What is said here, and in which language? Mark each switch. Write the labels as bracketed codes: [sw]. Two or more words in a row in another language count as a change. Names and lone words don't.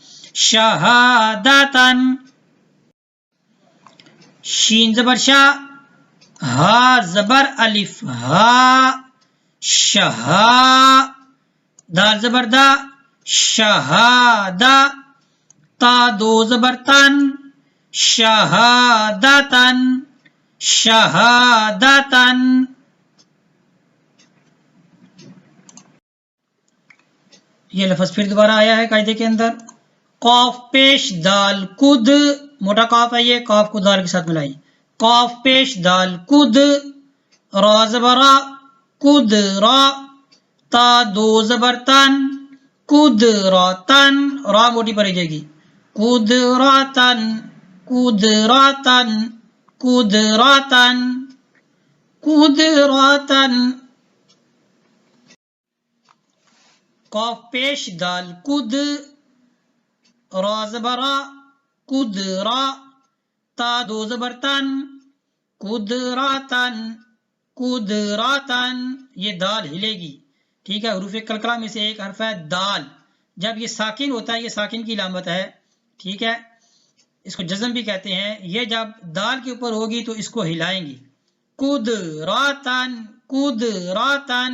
[ur] شہادتن، شین زبر شاہ، ہا زبر الف ہا، شہا، دال زبر دا، شہادہ، تا دو زبر تن، شہادتن، شہادتن. یہ لفظ پھر دوبارہ آیا ہے قاعدے کے اندر. قاف پیش دال کد، موٹا قاف ہے یہ، قاف کو دال کے ساتھ ملائی. قاف پیش دال کد، را زبر را، کد را، تا دو زبر تن، کد را تن، را موٹی پڑی جائے گی، کد را تن، کد را تن، کد را تن، کد را تن. قاف پیش دال کد، را زبر را، کد را، تا دو زبر تن، قدراتن، قدراتن. یہ دال ہلے گی، ٹھیک ہے. حروف کلکلہ میں سے ایک حرف ہے دال. جب یہ ساکن ہوتا ہے، یہ ساکن کی علامت ہے، ٹھیک ہے. اس کو جزم بھی کہتے ہیں. یہ جب دال کے اوپر ہوگی تو اس کو ہلائیں گی. قدراتن، قدراتن.